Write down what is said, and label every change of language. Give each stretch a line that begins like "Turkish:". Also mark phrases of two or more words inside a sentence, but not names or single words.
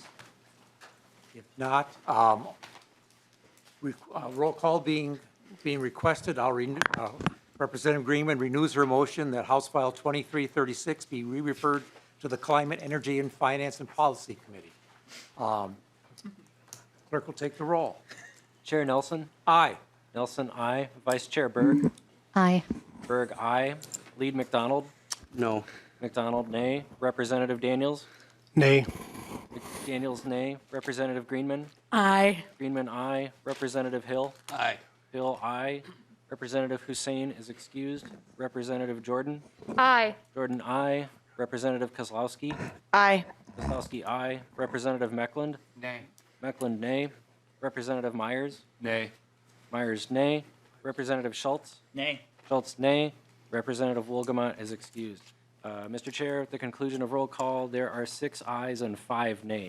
English: If not, roll call being requested, Representative Greenman renews her motion that House File 2336 be re-referred to the Climate, Energy, and Finance and Policy Committee. Clerk will take the roll. Chair Nelson. Aye. Nelson, aye. Vice Chair Berg. Aye. Berg, aye. Lead McDonald. No. McDonald, nay. Representative Daniels. Nay. Daniels, nay. Representative Greenman. Aye. Greenman, aye. Representative Hill. Aye. Hill, aye. Representative Hussein is excused. Representative Jordan. Aye. Jordan, aye. Representative Kozlowski. Aye. Kozlowski, aye. Representative Meckland. Nay. Meckland, nay. Representative Myers. Nay. Myers, nay. Representative Schultz. Nay. Schultz, nay. Representative Wolgamott is excused. Mr. Chair, at the conclusion of roll call, there are 6 ayes and 5 nays.